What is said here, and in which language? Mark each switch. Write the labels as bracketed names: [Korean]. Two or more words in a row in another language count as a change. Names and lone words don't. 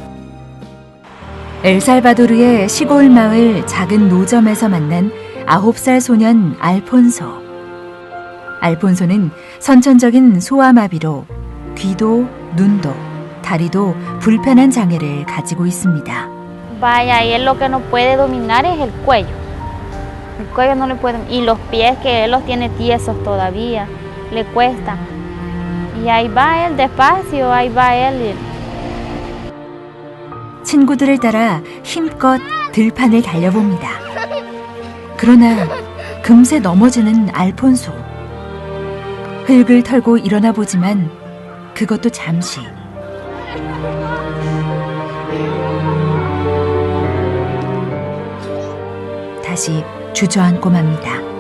[Korean] 엘살바도르의 시골 마을 작은 노점에서 만난 9살 소년 알폰소. 알폰소는 선천적인 소아마비로 귀도, 눈도, 다리도 불편한 장애를 가지고 있습니다. [Spanish] Vaya, y él lo que no puede dominar es el cuello. El cuello no le puede, y los pies que él los tiene tiesos todavía, le cuesta. Y ahí va él despacio, ahí va él. [Korean] 친구들을 따라 힘껏 들판을 달려봅니다. 그러나 금세 넘어지는 알폰소. 흙을 털고 일어나 보지만 그것도 잠시. 다시 주저앉고 맙니다.